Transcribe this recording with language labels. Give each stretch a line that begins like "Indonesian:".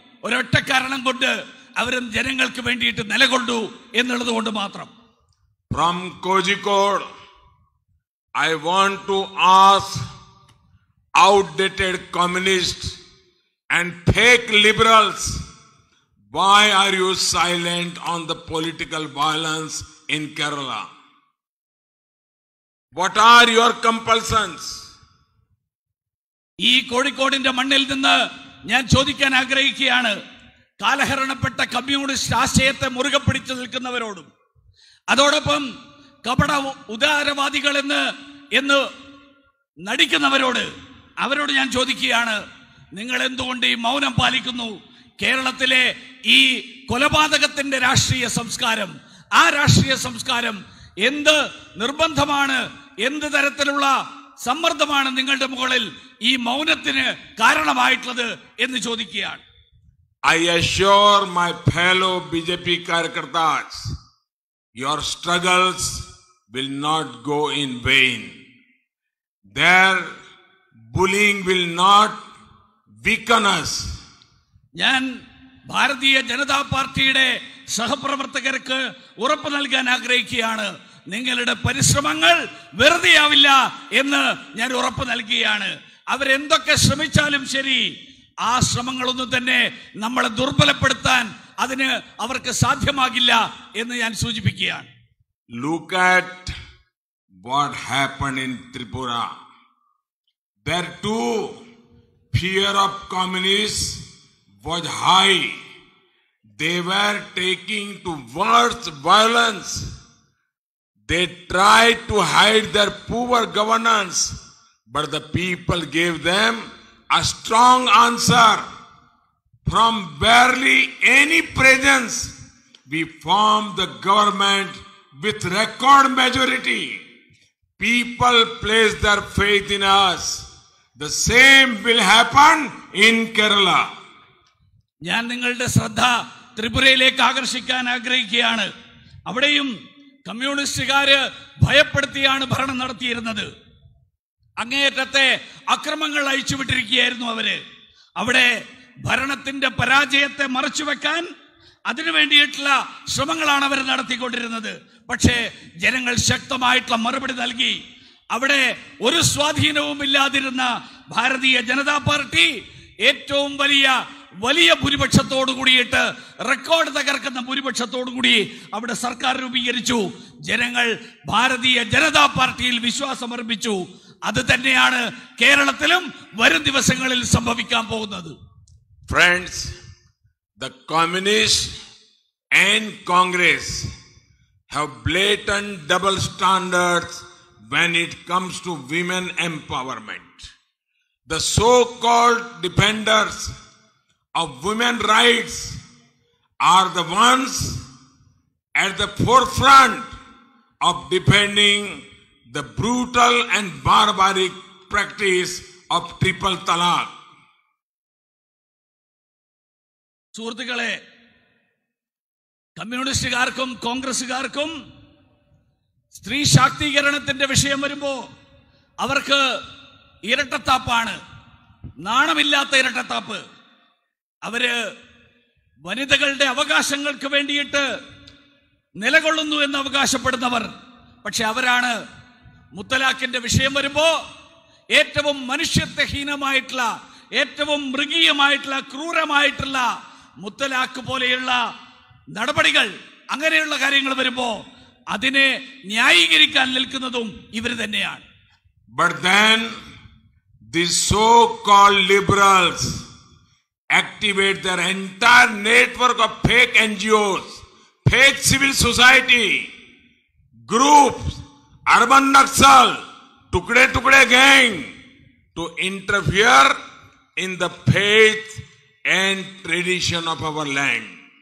Malayalam: ഒരൊറ്റ കാരണം കൊണ്ട്, അവരും ജനങ്ങൾക്ക് വേണ്ടിയിട്ട് നിലകൊണ്ടു എന്നുള്ളത് കൊണ്ട് മാത്രം.
English: From Kozhikode, I want to ask outdated communists and fake liberals, why are you silent on the political violence in Kerala? What are your compulsions?
Malayalam: ഈ കോഴിക്കോടിന്റെ മണ്ണിൽ നിന്ന് ഞാൻ ചോദിക്കാൻ ആഗ്രഹിക്കുകയാണ്, കാലഹരണപ്പെട്ട കമ്മ്യൂണിസ്റ്റ് ആശയത്തെ മുറുകെ പിടിച്ചു നിൽക്കുന്നവരോടും അതോടൊപ്പം കപട ഉദാരവാദികൾ എന്ന് നടിക്കുന്നവരോട്, അവരോട് ഞാൻ ചോദിക്കുകയാണ്, നിങ്ങൾ എന്തുകൊണ്ട് ഈ മൗനം പാലിക്കുന്നു? കേരളത്തിലെ ഈ കൊലപാതകത്തിന്റെ രാഷ്ട്രീയ സംസ്കാരം, ആ രാഷ്ട്രീയ സംസ്കാരം എന്ത് നിർബന്ധമാണ്, എന്ത് തരത്തിലുള്ള സമ്മർദ്ദമാണ് നിങ്ങളുടെ മുകളിൽ ഈ മൗനത്തിന് കാരണമായിട്ടുള്ളത് എന്ന് ചോദിക്കുകയാണ്.
English: I assure my fellow BJP Karyakartas, your struggles will not go in vain. Their bullying will not weaken us.
Malayalam: ഞാൻ ഭാരതീയ ജനതാ പാർട്ടിയുടെ സഹപ്രവർത്തകർക്ക് ഉറപ്പ് നൽകാൻ ആഗ്രഹിക്കുകയാണ്, നിങ്ങളുടെ പരിശ്രമങ്ങൾ വെറുതെയാവില്ല എന്ന് ഞാൻ ഉറപ്പ് നൽകുകയാണ്. അവരെന്തൊക്കെ ശ്രമിച്ചാലും ശരി, ആ ശ്രമങ്ങളൊന്നും തന്നെ നമ്മളെ ദുർബലപ്പെടുത്താൻ അതിന് അവർക്ക് സാധ്യമാകില്ല എന്ന് ഞാൻ സൂചിപ്പിക്കുകയാണ്.
English: Look at what happened in Tripura. There too, fear of communists was high. they were taking to worse violence. They tried to hide their poor governance, but the people gave them a strong answer. From barely any presence, we formed the government with record majority. People placed their faith in us. The same will happen in Kerala.
Malayalam: ഞാൻ നിങ്ങളുടെ ശ്രദ്ധ ത്രിപുരയിലേക്ക് ആകർഷിക്കാൻ ആഗ്രഹിക്കുകയാണ്. അവിടെയും കമ്മ്യൂണിസ്റ്റുകാര് ഭയപ്പെടുത്തിയാണ് ഭരണം നടത്തിയിരുന്നത്. അങ്ങേയറ്റത്തെ അക്രമങ്ങൾ അയച്ചുവിട്ടിരിക്കുകയായിരുന്നു അവര്. അവിടെ ഭരണത്തിന്റെ പരാജയത്തെ മറച്ചുവെക്കാൻ അതിനു വേണ്ടിയിട്ടുള്ള ശ്രമങ്ങളാണ് അവർ നടത്തിക്കൊണ്ടിരുന്നത്. പക്ഷേ ജനങ്ങൾ ശക്തമായിട്ടുള്ള മറുപടി നൽകി. അവിടെ ഒരു സ്വാധീനവും ഇല്ലാതിരുന്ന ഭാരതീയ ജനതാ പാർട്ടി ഏറ്റവും വലിയ ഭൂരിപക്ഷത്തോടു കൂടിയിട്ട്, റെക്കോർഡ് തകർക്കുന്ന ഭൂരിപക്ഷത്തോടു കൂടി അവിടെ സർക്കാർ രൂപീകരിച്ചു. ജനങ്ങൾ ഭാരതീയ ജനതാ പാർട്ടിയിൽ വിശ്വാസം അർപ്പിച്ചു. അത് തന്നെയാണ് കേരളത്തിലും വരും ദിവസങ്ങളിൽ സംഭവിക്കാൻ പോകുന്നത്.
English: Friends, the Communists and Congress have blatant double standards when it comes to women empowerment. The so-called defenders of women's rights are the ones at the forefront of defending the brutal and barbaric practice of triple talaq.
Malayalam: സുഹൃത്തുക്കളെ, കമ്മ്യൂണിസ്റ്റുകാർക്കും കോൺഗ്രസുകാർക്കും സ്ത്രീ ശാക്തീകരണത്തിന്റെ വിഷയം വരുമ്പോ അവർക്ക് ഇരട്ടത്താപ്പാണ്, നാണമില്ലാത്ത ഇരട്ടത്താപ്പ്. അവര് വനിതകളുടെ അവകാശങ്ങൾക്ക് വേണ്ടിയിട്ട് നിലകൊള്ളുന്നു എന്ന് അവകാശപ്പെടുന്നവർ. പക്ഷെ അവരാണ് മുത്തലാഖിന്റെ വിഷയം വരുമ്പോ ഏറ്റവും മനുഷ്യത്വഹീനമായിട്ടുള്ള, ഏറ്റവും മൃഗീയമായിട്ടുള്ള, ക്രൂരമായിട്ടുള്ള മുത്തലാഖ് പോലെയുള്ള നടപടികൾ, അങ്ങനെയുള്ള കാര്യങ്ങൾ വരുമ്പോ അതിനെ ന്യായീകരിക്കാൻ നിൽക്കുന്നതും ഇവർ തന്നെയാണ്.
English: But then these so-called liberals activate their entire network of fake NGOs, fake civil society groups, urban Naxal, Tukde gang to interfere in the faith and tradition of our land.